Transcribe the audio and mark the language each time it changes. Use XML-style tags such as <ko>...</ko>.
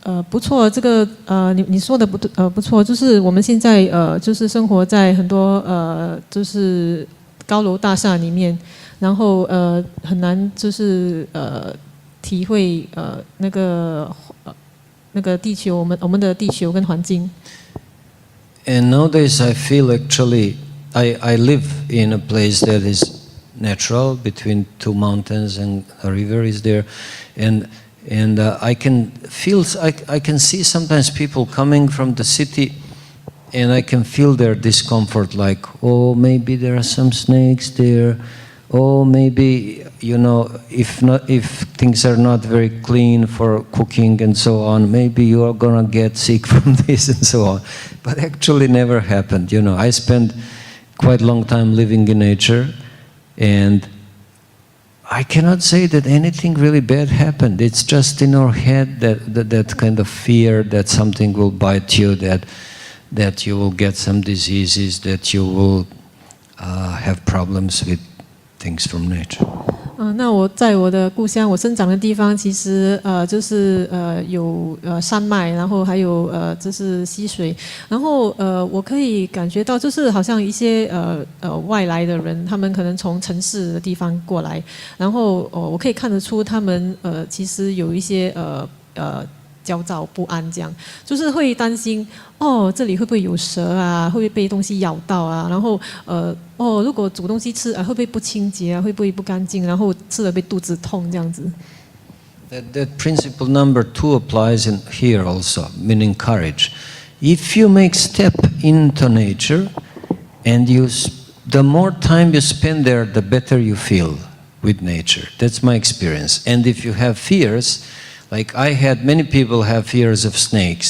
<zh>不错，这个你说的不错，就是我们现在就是生活在很多就是高楼大厦里面。然后很难就是体会那个地球，我们的地球跟环境。</zh> <en>And nowadays I feel actually I live in a place that is natural between two mountains and a river is there, and I can feel I can see sometimes people coming from the city. And I can feel their discomfort, like, oh, maybe there are some snakes there. Oh, maybe, if things are not very clean for cooking and so on, maybe you are going to get sick from this and so on. But actually never happened. I spent quite a long time living in nature, and I cannot say that anything really bad happened. It's just in our head that kind of fear that something will bite you, that you will get some diseases, that you will have problems with things from nature.</en> <zh>那我在我的故乡，我生长的地方，其实就是有山脉，然后还有就是溪水，然后我可以感觉到，就是好像一些外来的人，他们可能从城市的地方过来，然后我可以看得出他们其实有一些焦躁不安，这样就是会担心这里会不会有蛇啊，会不会被东西咬到啊，然后如果煮东西吃会不会不清洁啊，会不会不干净，然后吃了被肚子痛这样子。</zh> <en>That principle number 2 applies in here also, meaning courage. If you make step into nature, and the more time you spend there, the better you feel with nature. That's my experience. And if you have fears, like many people have fears of snakes.</en>